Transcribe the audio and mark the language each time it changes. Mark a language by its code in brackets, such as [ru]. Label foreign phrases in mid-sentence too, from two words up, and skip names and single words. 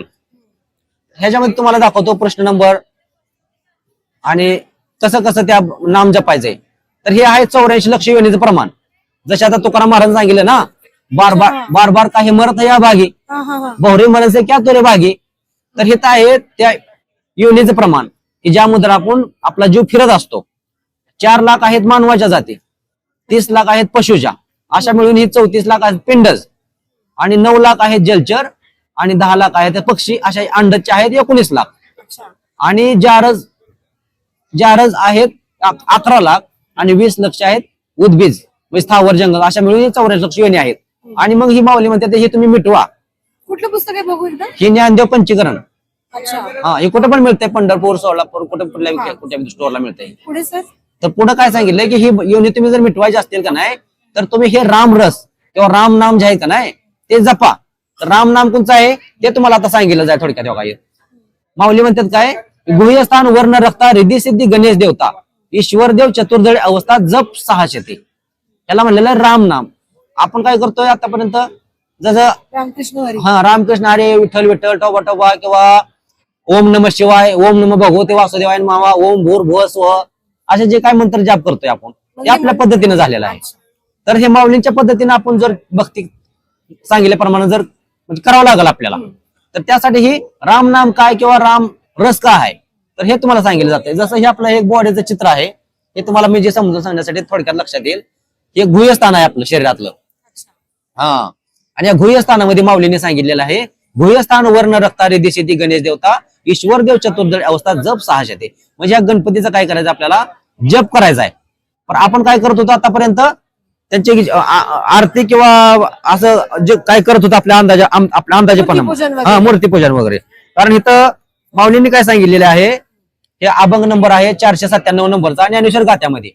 [mr] ह्याच्यामध्ये तुम्हाला दाखवतो प्रश्न नंबर आणि कसं कसं त्या नाम जपायचंय. तर हे आहे 84 लक्ष योनीचं प्रमाण. जसे आता तुकाराम महाराज सांगितलं ना [hi] बार बार काही मरत या भागी बहुरी मरण से क्या तोरे भागी. [mr] तर हे तर आहे त्या योनीचं प्रमाण की ज्यामध्ये आपण आपला जीव फिरत असतो. 4 लाख आहेत मानवाच्या जाती, 30 लाख आहेत पशुच्या, अशा मिळून ही 34 लाख आहेत पिंडज आणि 9 लाख आहेत जलचर आणि 10 लाख आहेत पक्षी. अशा अंडचे आहेत 19 लाख आणि जारज आहेत 11 लाख आणि 20 लक्ष आहेत उद्भिज म्हणजे स्थावर जंगल. अशा मिळून 84 लक्ष योनी आहेत. आणि मग ही माऊली म्हणते हे तुम्ही मिटवा. कुठलं पुस्तक आहे बघू एकदा. ही ज्ञानदेव पंचकरण. अच्छा. हा हे कुठे पण मिळतंय पंढरपूर सोलापूर कुठल्या स्टोरला मिळतंय. पुढे सर तर पुढे काय सांगितलंय की ही योनी तुम्ही जर मिटवायची असतील का नाही तर तुम्ही हे राम रस किंवा राम नाम जे आहे का नाही ते जपा. तर राम नाम कोणचं आहे ते तुम्हाला आता सांगितलं जाय थोडक्यात. काय माऊली म्हणतात काय गुह्यस्थान वर्ण रक्ता रिद्धी सिद्धी गणेश देवता ईश्वर देव चतुर्दळी अवस्था जप 600. याला म्हणलेलं राम नाम. आपण काय करतोय आतापर्यंत जसं रामकृष्ण हरी [sa] रामकृष्ण हरे विठ्ठल विठ्ठल टोबा टोबा किंवा ओम नम शिवाय, ओम नम भगवते वासुदेवाय नमः, ओम भूर्भुवः स्वः, [mr] असे जे काय मंत्र जाप करतोय आपण ते आपल्या पद्धतीने झालेलं आहे. तर हे माऊलींच्या पद्धतीने आपण जर भक्ती सांगितल्याप्रमाणे जर म्हणजे करावं लागेल आपल्याला, तर त्यासाठी ही राम नाम काय किंवा राम रस काय आहे तर हे तुम्हाला सांगितलं जातंय. जसं हे आपलं एक बॉडीचं चित्र आहे, हे तुम्हाला मी जे समजून सांगण्यासाठी थोडक्यात लक्षात येईल. हे गुह्यस्थान आहे आपलं शरीरातलं. हा, आणि या गुह्यस्थानामध्ये माऊलीने सांगितलेलं आहे, गुह्यस्थान वर्ण रक्तारे दिशेती गणेश देवता ईश्वर देव चतुर्दश अवस्था जप 6 येते. म्हणजे या गणपतीचं काय करायचं आपल्याला जप करायचा आहे. पण आपण काय करत होतो आतापर्यंत त्यांची आरती किंवा असं जे काय करत होतं आपल्या अंदाजेपणा, हा मूर्तीपूजन वगैरे. कारण इथं माऊलींनी काय सांगितलेलं आहे, हे अभंग नंबर आहे 497 नंबरचा ज्ञानेश्वर गाथ्यामध्ये.